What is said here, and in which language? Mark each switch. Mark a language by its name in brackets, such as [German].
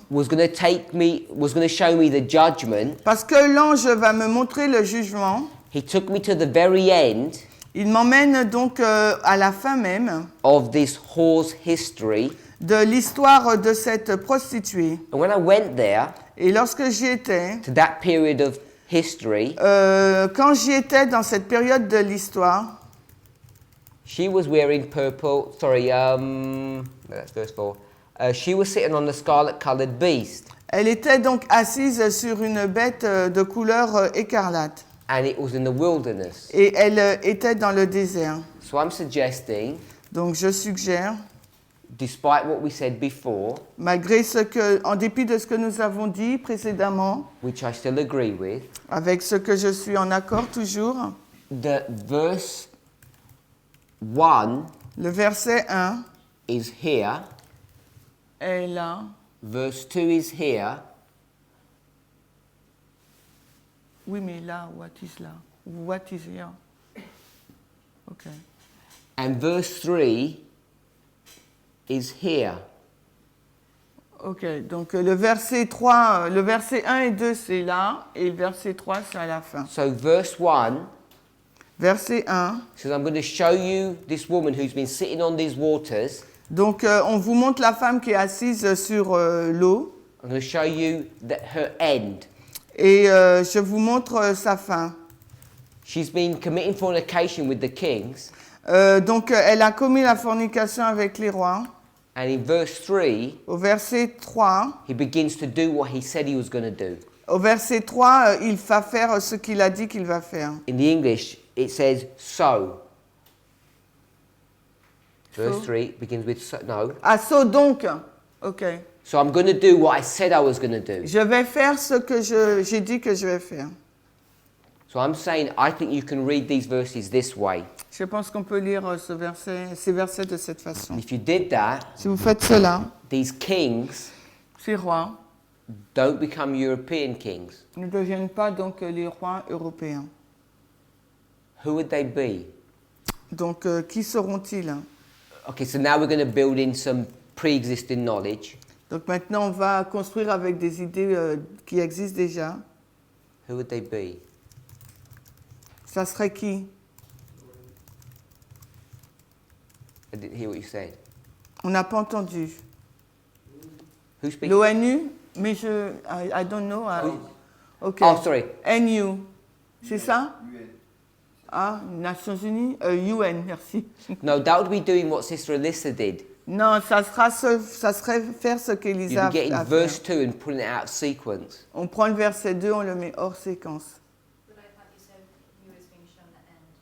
[English] was going to show me the judgment, [French] parce que l'ange va me montrer le jugement, [English] he took me to the very end [French] il m'emmène donc à la fin même [English] of this whore's history. [French] de l'histoire de cette prostituée. [English] And when I went there, [French] Et lorsque j'y étais, [English] to that period of history, [French] quand j'y étais dans cette période de l'histoire, [English] she was wearing purple. That's verse 4. She was sitting on the scarlet-colored beast, [French] elle était donc assise sur une bête de couleur écarlate. [English] and it was in the wilderness. [French] Et elle était dans le désert. [English] So I'm suggesting, [French] Donc je suggère, [English] despite what we said before, [French] malgré en dépit de ce que nous avons dit précédemment, [English] which I still agree with, [French] avec ce que je suis en accord toujours, [English] the verse 1 [French] Le verset 1 [English] is here, [French] est là. [English] verse 2 is here, [French] Oui, mais là, [English] what is là? What is here? Ok. and verse 3 is here. [French] Ok, donc le verset 3, le verset 1 et 2, c'est là, et le verset 3, c'est à la fin. [English] So verse 1 [French] Verset 1. [English] says, I'm going to show you this woman who's been sitting on these waters. [French] Donc, on vous montre la femme qui est assise sur l'eau, [English] I'm going to show you her end. [French] et je vous montre sa fin. [English] She's been committing fornication with the kings. [French] Donc, elle a commis la fornication avec les rois. [English] And in verse 3, [French] Au verset 3, [English] he begins to do what he said he was going to do. [French] au verset 3, il va faire ce qu'il a dit qu'il va faire. [English] In the English, it says so. Verse So? 3 begins with so, no. [French] Ah, so donc, ok. [English] So I'm going to do what I said I was going to do. [French] Je vais faire ce que j'ai dit que je vais faire. [English] So I'm saying I think you can read these verses this way. [French] Je pense qu'on peut lire ces versets de cette façon. [English] If you did that, [French] Si vous faites cela, [English] these kings [French] ces rois [English] don't become European kings. [French] ne deviennent pas donc les rois européens. [English] Who would they be? [French] Donc, qui seront-ils? [English] Okay, so now we're going to build in some pre-existing knowledge. [French] Donc maintenant, on va construire avec des idées qui existent déjà. [English] Who would they be? [French] Ça serait qui? [English] I didn't hear what you said. [French] On n'a pas entendu. [English] Who speaks? [French] L'ONU? Mais [English] I don't know. Ok. Oh, sorry. [French] NU. C'est ça? Ah, Nations Unies? UN, merci. [English] No, that would be doing what Sister Alyssa did. [French] Non, ça serait faire ce [English] You'd [French] qu'Elisa [English] be getting a verse [French] fait. [English] 2 and putting it out of sequence. [French] On prend le verset 2, on le met hors séquence. [English] But I thought you said he was being shown the end.